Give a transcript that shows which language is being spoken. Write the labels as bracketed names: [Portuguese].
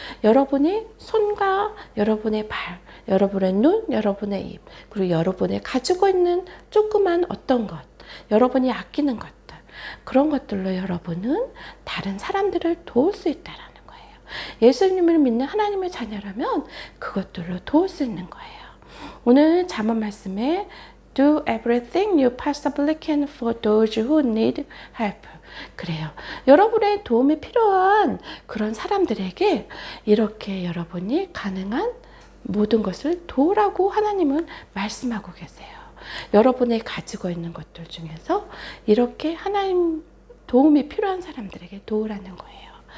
[Korean] 여러분의 손과 여러분의 발, 여러분의 눈, 여러분의 입, 그리고 여러분이 가지고 있는 조그만 어떤 것, 여러분이 아끼는 것들, 그런 것들로 여러분은 다른 사람들을 도울 수 있다는 거예요. 예수님을 믿는 하나님의 자녀라면 그것들로 도울 수 있는 거예요. 오늘 잠언 말씀에 [English] Do everything you possibly can for those who need help. [Korean] 그래요. 여러분의 도움이 필요한 그런 사람들에게 이렇게 여러분이 가능한 모든 것을 도우라고 하나님은 말씀하고 계세요. 여러분이 가지고 있는 것들 중에서 이렇게 하나님 도움이 필요한 사람들에게 도우라는 거예요.